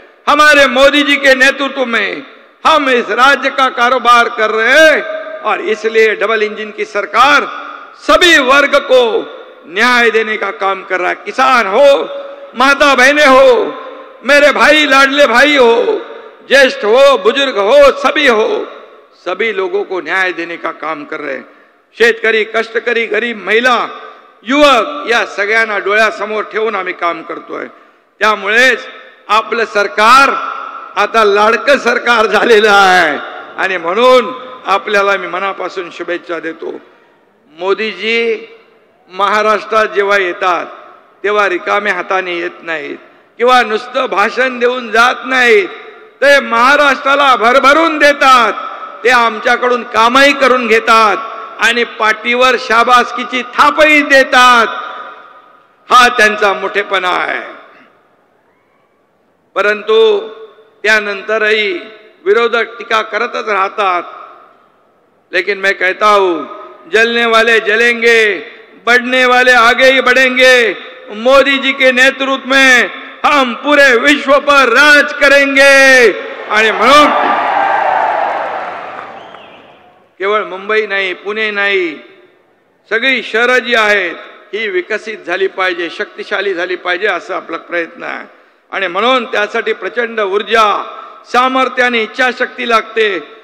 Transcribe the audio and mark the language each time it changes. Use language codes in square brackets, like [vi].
[hi] हमारे मोदी जी के नेतृत्व में हम इस राज्य का कारोबार कर रहे हैं और इसलिए डबल इंजन की सरकार सभी वर्ग को न्याय देने का काम कर रहा है। किसान हो, माता बहनें हो, मेरे भाई लाडले भाई हो, ज्येष्ठ हो, बुजुर्ग हो, सभी हो, सभी लोगों को न्याय देने का काम कर रहे हैं। [mr] शेतकरी, कष्टकरी, गरीब, महिला, युवक या सगळ्यांना डोळ्यासमोर ठेवून आम्ही काम करतोय। त्यामुळेच आपलं सरकार आता लाडकं सरकार झालेलं आहे आणि म्हणून आपल्याला मी मनापासून शुभेच्छा देतो। मोदीजी महाराष्ट्रात जेव्हा येतात तेव्हा रिकाम्या हाताने येत नाहीत किंवा नुसतं भाषण देऊन जात नाहीत, ते महाराष्ट्राला भरभरून देतात। ते आमच्याकडून कामही करून घेतात आणि पाठीवर शाबासकीची थापही देतात। हा त्यांचा मोठेपणा आहे। परंतु त्यानंतरही विरोधक टीका करतच राहतात। [hi] लेकिन मैं कहता हूं, जलने वाले जलेंगे, बढ़ने वाले आगे ही बढ़ेंगे। मोदी जी के नेतृत्व में हम पूरे विश्व पर राज करेंगे। [mr] आणि म्हणून केवळ मुंबई नाही, पुणे नाही, सगळी शहरं जी आहेत ही विकसित झाली पाहिजे, शक्तिशाली झाली पाहिजे, असा आपला प्रयत्न आहे। आणि म्हणून त्यासाठी प्रचंड ऊर्जा, सामर्थ्य आणि इच्छाशक्ती लागते।